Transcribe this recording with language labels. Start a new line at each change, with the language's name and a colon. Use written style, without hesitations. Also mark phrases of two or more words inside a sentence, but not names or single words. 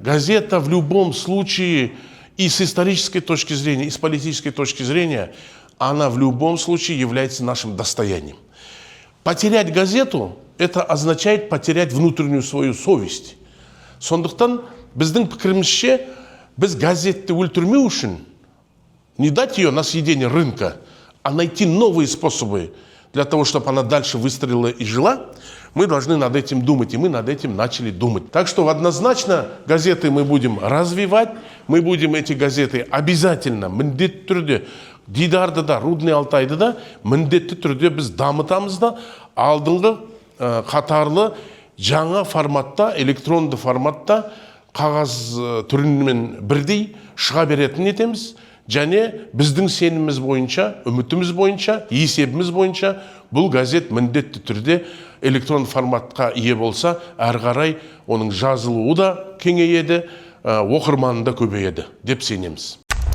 Russian: газета в любом случае, и с исторической точки зрения, и с политической точки зрения, она в любом случае является нашим достоянием. Потерять газету – это означает потерять внутреннюю свою совесть.
Kazakh: Сондықтан біздің пікірімізше, біз газетті өлтірмеу үшін
Russian: не дать ее на съедение рынка, а найти новые способы для того, чтобы она дальше выстрелила и жила, мы должны над этим думать, и мы над этим начали думать. Так что однозначно газеты мы будем развивать, мы будем эти газеты обязательно,
Kazakh: міндетті түрде, Дидарды да, Рудный Алтайды да, міндетті түрде біз дамытамыз да, алдыңғы қатарлы жаңа форматта, электронды форматта, қағаз түрімен бірдей шыға беретін етеміз. Және біздің сеніміз бойынша, үмітіміз бойынша, есебіміз бойынша бұл газет міндетті түрде электрон форматқа ие болса, әрі қарай оның жазылуы да кеңейеді, оқырманы да көбейеді деп сенеміз.